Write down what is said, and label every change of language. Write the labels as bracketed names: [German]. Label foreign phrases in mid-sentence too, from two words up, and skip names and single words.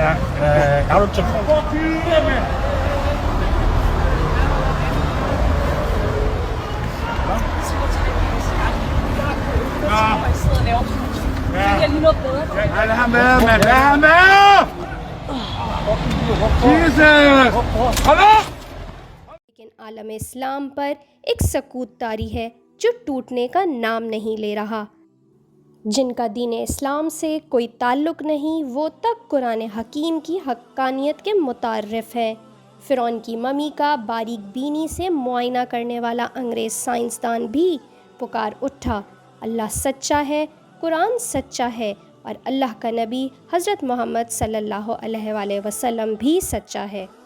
[Danish] Ja, har du telefon? Hvor er mand? Nej, lad ham være, mand. Lad ham være! Jesus! Hold op! [Urdu] لیکن عالم اسلام پر ایک سکوت طاری ہے جو ٹوٹنے کا نام نہیں لے رہا۔ جن کا دین اسلام سے کوئی تعلق نہیں، وہ تک قرآن حکیم کی حقانیت کے متعارف ہیں۔ فرعون کی ممی کا باریک بینی سے معائنہ کرنے والا انگریز سائنسدان بھی پکار اٹھا، اللہ سچا ہے، قرآن سچا ہے، اور اللہ کا نبی حضرت محمد [Arabic] صلی اللہ علیہ وآلہ وسلم [Urdu] بھی سچا ہے۔